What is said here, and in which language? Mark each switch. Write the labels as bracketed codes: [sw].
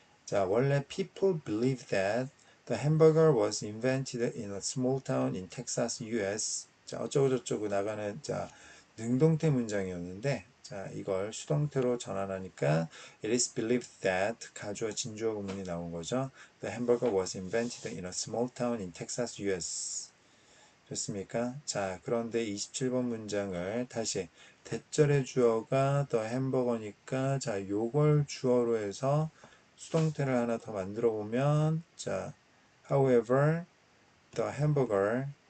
[ko] 자, 원래 [en] people believe that the hamburger was invented in a small town in Texas, US. [ko] 자, 어쩌고저쩌고 나가는 자, 능동태 문장이었는데 자, 이걸 수동태로 전환하니까 [en] it is believed that [ko] 가주어 진주어 구문이 나온 거죠. [en] The hamburger was invented in a small town in Texas, US. [ko] 좋습니까? 자, 그런데 27번 문장을 다시 대절의 주어가 더 햄버거니까 자, 요걸 주어로 해서 수동태를 하나 더 만들어 보면 자, [en] however, the hamburger